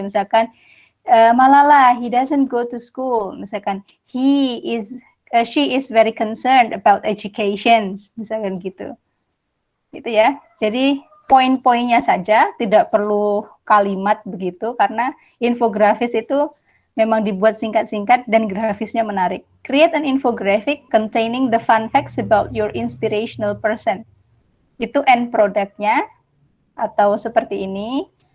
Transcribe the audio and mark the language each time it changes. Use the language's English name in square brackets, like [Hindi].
[English] Misalkan Malala, he doesn't go to school. Misalkan she is very concerned about education. [Indonesian] Misalkan gitu. Gitu ya. Jadi poin-poinnya saja, tidak perlu kalimat begitu karena infografis itu memang dibuat singkat-singkat dan grafisnya menarik. [English] Create an infographic containing the fun facts about your inspirational person. [Indonesian] Itu end product-nya, atau seperti ini.